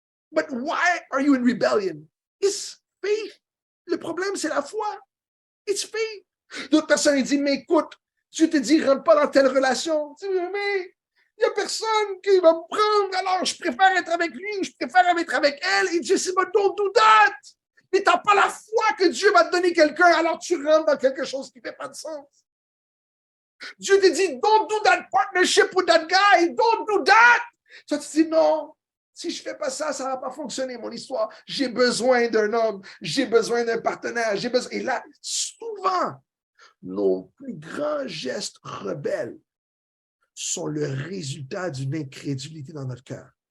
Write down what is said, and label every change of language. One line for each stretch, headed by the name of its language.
English: But why are you in rebellion? It's faith.
French: Le problème, c'est la foi. It's faith. D'autres personnes disent, mais écoute, Dieu te dit, rentre pas dans telle relation. Tu dis, mais il n'y a personne qui va me prendre, alors je préfère être avec lui, je préfère être avec elle. Et Dieu dit,
English: but don't do that.
French: Mais tu n'as pas la foi que Dieu va te donner quelqu'un, alors tu rentres dans quelque chose qui ne fait pas de sens. Dieu te dit,
English: don't do that partnership with that guy, don't do that.
French: Toi, tu dis, non, si je ne fais pas ça, ça ne va pas fonctionner, mon histoire. J'ai besoin d'un homme, j'ai besoin d'un partenaire, j'ai besoin. Et là, souvent, nos plus grands gestes rebelles sont le résultat d'une incrédulité dans notre cœur.